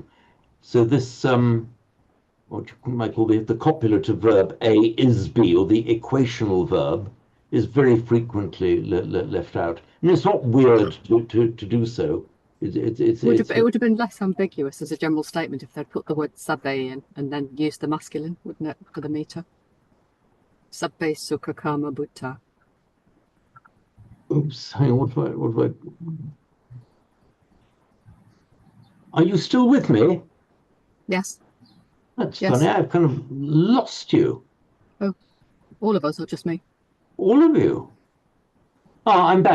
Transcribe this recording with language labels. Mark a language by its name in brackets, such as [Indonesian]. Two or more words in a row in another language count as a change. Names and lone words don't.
[English] So this, what you might call the copulative verb, A is be, or the equational verb, is very frequently left out. And it's not weird to do so. It would have been less ambiguous as a general statement if they'd put the word sabbe in and then used the masculine, wouldn't it, for the meter? [Pali] Sabbe sukha kama bhutta. [English] Oops, hang on, what do I... Are you still with me? Yes. That's funny, I've kind of lost you. Oh, all of us, or just me? All of you? Oh, I'm back.